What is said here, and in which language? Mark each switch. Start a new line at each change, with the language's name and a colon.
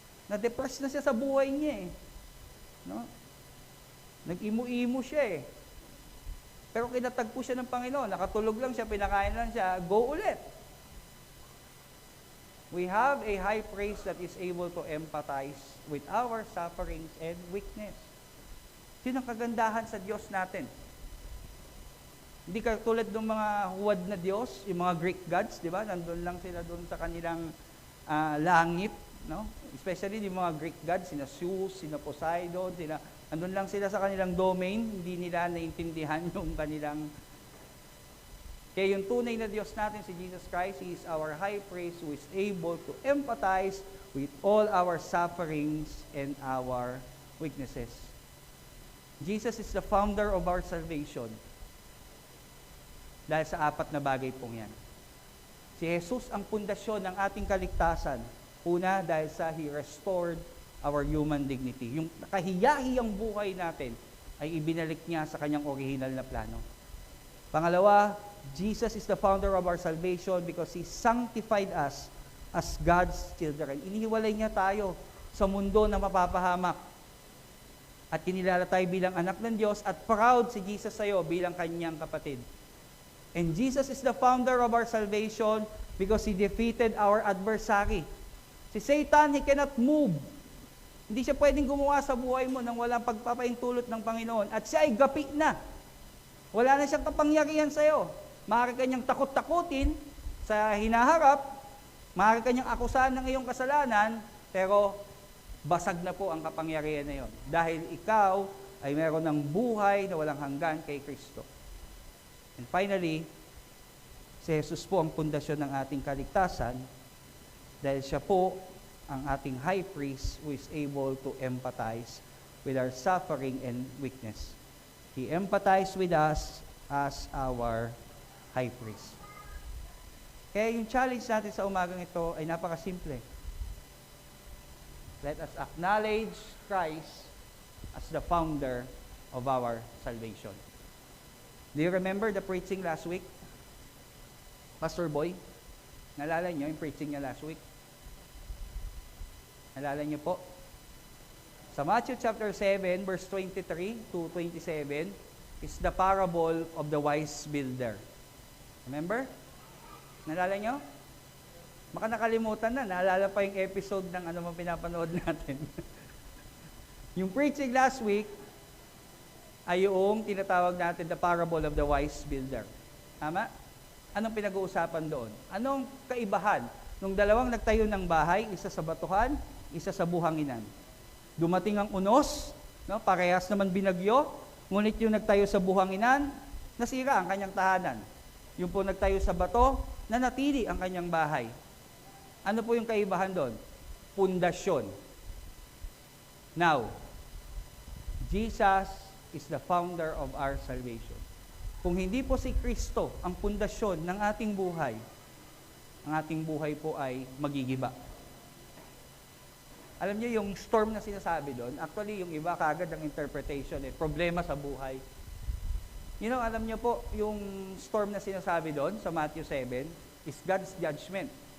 Filipino: Na-depress na siya sa buhay niya eh. No? Nag-imo-imo siya eh. Pero kinatagpo siya ng Panginoon. Nakatulog lang siya, pinakain lang siya, go ulit.
English: We have a high priest that is able to empathize with our sufferings and weakness.
Filipino: Yun ang kagandahan sa Diyos natin. Hindi ka tulad ng mga huwad na Diyos, yung mga Greek gods, di ba? Nandun lang sila doon sa kanilang langit, no? Especially yung mga Greek gods, sina Zeus, sina Poseidon, andun lang sila sa kanilang domain, hindi nila naintindihan yung kanilang. Kaya yung tunay na Diyos natin,
English: si Jesus Christ, He is our high priest who is able to empathize with all our sufferings and our weaknesses. Jesus is the founder of our salvation.
Filipino: Dahil sa apat na bagay pong yan. Si Jesus ang pundasyon ng ating kaligtasan. Una, dahil sa
English: He restored our human dignity.
Filipino: Yung kahiyahiyang buhay natin ay ibinalik niya sa Kanyang original na plano.
English: Pangalawa, Jesus is the founder of our salvation because He sanctified us as God's children.
Filipino: Inihiwalay niya tayo sa mundo na mapapahamak. At kinilala tayo bilang anak ng Diyos at proud si Jesus sa iyo bilang Kanyang kapatid.
English: And Jesus is the founder of our salvation because He defeated our adversary. Si Satan, he cannot move.
Filipino: Hindi siya pwedeng gumawa sa buhay mo nang walang pagpapaintulot ng Panginoon. At siya ay gapi na. Wala na siyang kapangyarihan sa iyo. Maaari ka niyang takot-takutin sa hinaharap, maaari ka niyang akusahan ng iyong kasalanan, pero basag na po ang kapangyarihan na iyon. Dahil ikaw ay meron ng buhay na walang hanggan kay Kristo. And finally, si Jesus po ang pundasyon ng ating kaligtasan dahil siya po ang ating high priest
English: who is able to empathize with our suffering and weakness. He empathized with us as our high priest.
Filipino: Kaya yung challenge natin sa umagang ito ay napakasimple.
English: Let us acknowledge Christ as the founder of our salvation. Do you remember the preaching last week? Pastor Boy,
Filipino: naalala niyo yung
English: preaching niya last week?
Filipino: Naalala niyo po? Sa
English: Matthew chapter 7, verse 23 to 27, is the parable of the wise builder.
Filipino: Remember? Naalala niyo? Baka nakalimutan na. Naalala pa yung episode ng ano mang pinapanood natin. Yung preaching last week ay yung tinatawag natin
English: the parable of the wise builder.
Filipino: Tama? Anong pinag-uusapan doon? Anong kaibahan nung dalawang nagtayo ng bahay, isa sa batuhan, isa sa buhanginan? Dumating ang unos, no? Parehas naman binagyo, ngunit yung nagtayo sa buhanginan, nasira ang kanyang tahanan. Yung po nagtayo sa bato, nanatili ang kanyang bahay. Ano po yung kaibahan doon? Pundasyon.
English: Now, Jesus is the founder of our salvation.
Filipino: Kung hindi po si Kristo ang pundasyon ng ating buhay, ang ating buhay po ay magigiba. Alam niyo yung storm na sinasabi doon, actually yung iba kaagad ang interpretation, problema sa buhay.
English: You know,
Filipino: alam niyo po, yung storm na sinasabi doon sa Matthew 7
English: is God's judgment.